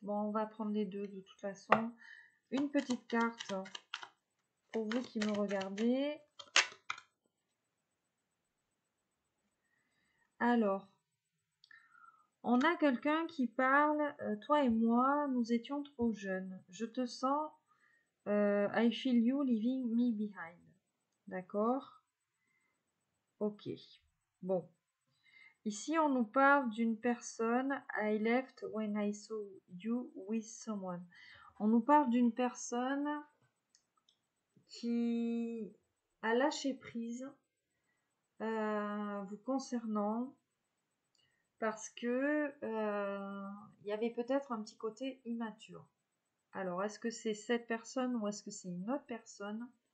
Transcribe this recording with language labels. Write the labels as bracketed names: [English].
[French] Bon, on va prendre les deux de toute façon. Une petite carte pour vous qui me regardez. Alors, on a quelqu'un qui parle. Toi et moi, nous étions trop jeunes. Je te sens. [English] I feel you leaving me behind. [French] D'accord? Ok. Bon. Ici, on nous parle d'une personne. [English] I left when I saw you with someone. [French] On nous parle d'une personne qui a lâché prise vous concernant parce que il y avait peut-être un petit côté immature. Alors, est-ce que c'est cette personne ou est-ce que c'est une autre personne?